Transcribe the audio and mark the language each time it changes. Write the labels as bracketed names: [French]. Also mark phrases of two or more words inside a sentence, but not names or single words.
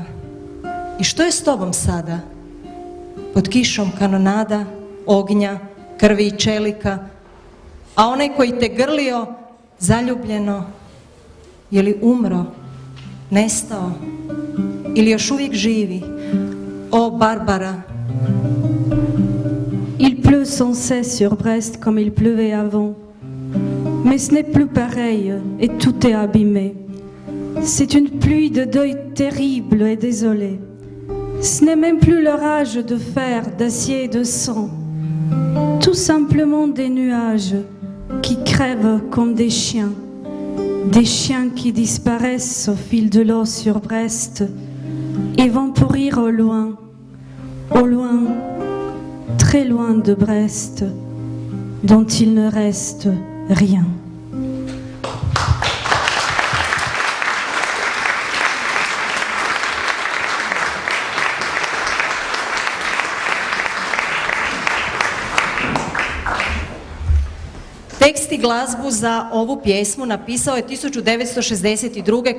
[Croatian] I što je s tobom sada? Pod kišom kanonada, ognja, krvi i čelika, a onaj koji te grlio, zaljubljeno, je li umro, nestao ili još uvijek živi? O, Barbara. [French] Il pleut sans cesse sur Brest comme il pleuvait avant. Mais ce n'est plus pareil et tout est abîmé. C'est une pluie de deuil terrible et désolé. Ce n'est même plus l'orage de fer, d'acier et de sang. Tout simplement des nuages qui crèvent comme des chiens. Des chiens qui disparaissent au fil de l'eau sur Brest et vont pourrir au loin, très loin de Brest, dont il ne reste rien. [Croatian] Tekst i glazbu za ovu pjesmu napisao je 1962.